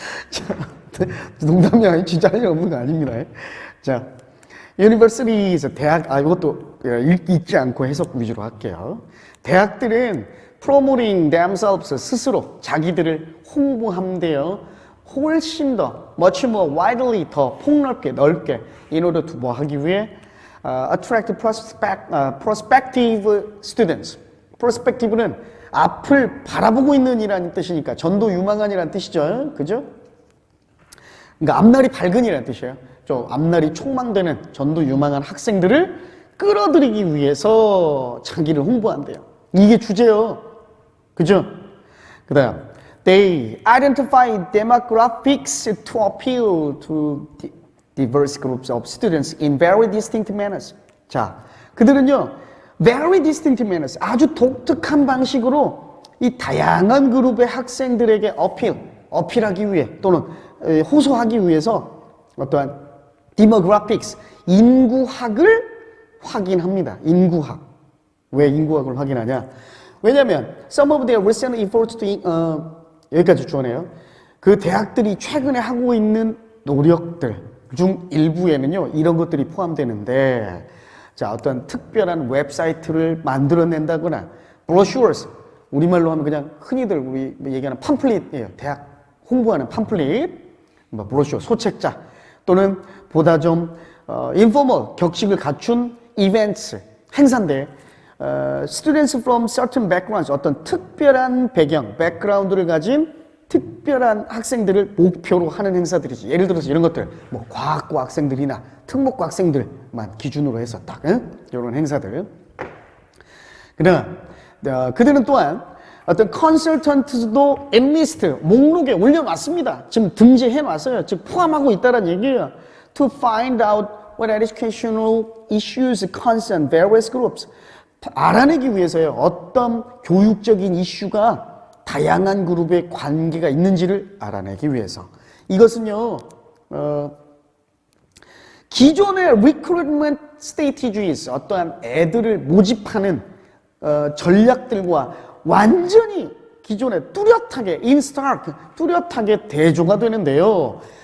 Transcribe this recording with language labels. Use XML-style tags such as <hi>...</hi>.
<ko>자, 농담이야. 진짜 할 일 없는 거 아닙니다. 자, universities, 대학, 이것도 읽지 않고 해석 위주로 할게요. 대학들은</ko> <en>promoting themselves,</en> <ko>스스로 자기들을 홍보함대요. 훨씬 더</ko> <en>much more widely,</en> <ko>더 폭넓게 넓게</ko> <en>in order to</en> <ko>뭐 하기 위해</ko> <en>attract prospective students.</en> <ko>prospective는 앞을 바라보고 있는 이라는 뜻이니까 전도 유망한이라는 뜻이죠. 그죠? 그러니까 앞날이 밝은이라는 뜻이에요. 좀 앞날이 촉망되는 전도 유망한 학생들을 끌어들이기 위해서 자기를 홍보한대요. 이게 주제요. 그죠?</ko> <en>그 다음 They identify demographics to appeal to diverse groups of students in very distinct manners.</en> <ko>자, 그들은요,</ko> <en>very distinct manners,</en> <ko>아주 독특한 방식으로 이 다양한 그룹의 학생들에게 어필하기 위해 또는 호소하기 위해서 어떠한 demographics, 인구학을 확인합니다. 인구학. 왜 인구학을 확인하냐? 왜냐하면</ko> <en>some of their recent efforts to</en> <ko>여기까지 주어내요. 그 대학들이 최근에 하고 있는 노력들 중 일부에는요, 이런 것들이 포함되는데, 자, 어떤 특별한 웹사이트를 만들어낸다거나, brochures, 우리말로 하면 그냥 흔히들 우리 얘기하는 팜플릿이에요. 대학 홍보하는 팜플릿, 브로셔, 소책자, 또는 보다 좀 informal, 격식을 갖춘 events, 행사인데,</ko> <en>students from certain backgrounds,</en> <ko>어떤 특별한 배경, background를 가진 특별한 학생들을 목표로 하는 행사들이지. 예를 들어서 이런 것들, 뭐 과학과 학생들이나 특목과 학생들만 기준으로 해서 딱 이런 행사들. 그다음 그들은 또한 어떤 컨설턴트도 enlist 목록에 올려놨습니다. 지금 등재해놨어요. 즉 포함하고 있다는 얘기예요.</ko> <en>To find out what educational issues concern various groups.</en> <ko>알아내기 위해서요. 어떤 교육적인 이슈가 다양한 그룹의 관계가 있는지를 알아내기 위해서. 이것은요, 기존의</ko> <en>recruitment strategies,</en> <ko>어떠한 애들을 모집하는 전략들과 완전히 기존에 뚜렷하게 뚜렷하게 대조가 되는데요.</ko>